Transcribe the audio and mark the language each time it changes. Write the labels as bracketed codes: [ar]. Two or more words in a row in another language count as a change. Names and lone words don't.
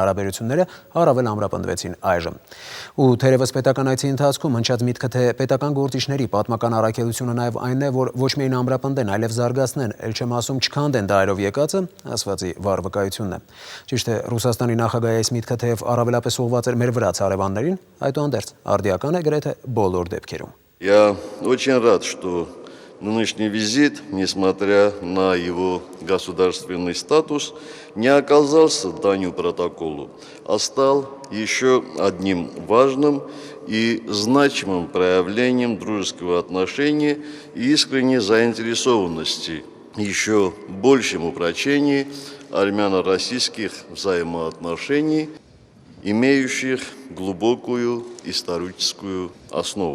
[hy] հարաբերությունները առավել ամրապնդվեցին այժմ։ Ու թերևս պետական այցի ընթացքում հնչած միտքը թե պետական գործիչների պատմական առաքելությունը նաև այն է, որ ոչ միայն ամրապնդեն, այլև զարգացնեն, ել չեմ ասում չքանդեն դայրով եկածը, ասվածի վառ վկայությունն է։ Ճիշտ է, Ռուսաստանի նախագահի այս միտքը թեև առավելապես ուղղված էր մեր վրաց հարևաններին, այդուհանդերձ արդիական է գրեթե բոլոր дебքերում։ [ru] Я очень рад, что нынешний визит, несмотря на его государственный статус, не оказался данью протоколу, а стал еще одним важным и значимым проявлением дружеского отношения и искренней заинтересованности, еще большем упрочении армяно-российских взаимоотношений, имеющих глубокую историческую основу.